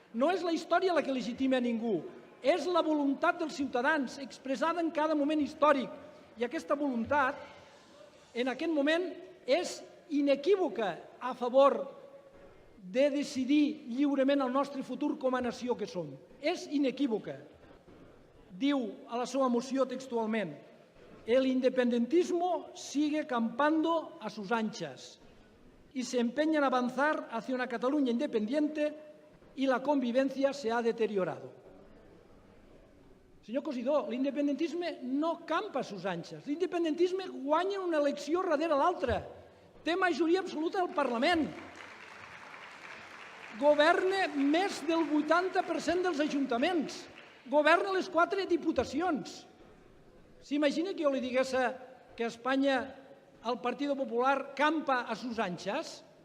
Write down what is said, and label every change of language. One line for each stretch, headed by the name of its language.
Catalan: No és la història la que legitima a ningú, és la voluntat dels ciutadans expressada en cada moment històric. I aquesta voluntat, en aquest moment, és inequívoca a favor de decidir lliurement el nostre futur com a nació que som. És inequívoca. Diu a la seva moció textualment:
Spanish: el independentismo sigue campando a sus anchas y se empeña en avanzar hacia una Cataluña independiente y la convivencia se ha deteriorado.
Catalan: Senyor Cosidó, l'independentisme no campa
Spanish: a sus anchas.
Catalan: L'independentisme guanya una elecció darrere l'altra. Té majoria absoluta al Parlament. Governa més del 80% dels ajuntaments. Governa les 4 diputacions. S'imagina que jo li digués que a Espanya el Partit Popular campa
Spanish: a sus anchas?